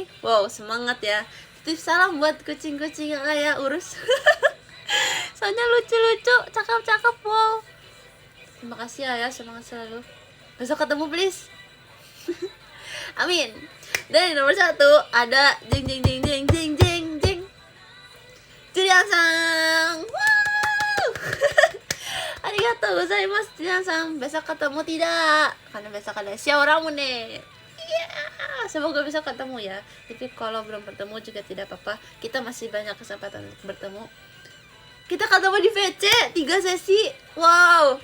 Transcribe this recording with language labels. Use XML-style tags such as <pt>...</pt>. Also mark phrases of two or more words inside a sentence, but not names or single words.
<id>Wow, semangat ya. Titip salam buat kucing-kucing yang Ayah urus. Soalnya lucu-lucu, cakep-cakep. Wow. Terima kasih Ayah, semangat selalu. Besok ketemu please. Amin. Dan nomor 1 ada jeng jeng jeng jeng jeng jeng jeng Julian-san. Wow.</id> <ja>ありがとうございます Julian-san.</ja> <id>Besok ketemu tidak? Karena besok ada Xiao Ramune. Semoga bisa ketemu ya. Tapi kalau belum bertemu juga tidak apa-apa. Kita masih banyak kesempatan untuk bertemu. Kita ketemu di VC 3 sesi. Wow.</id>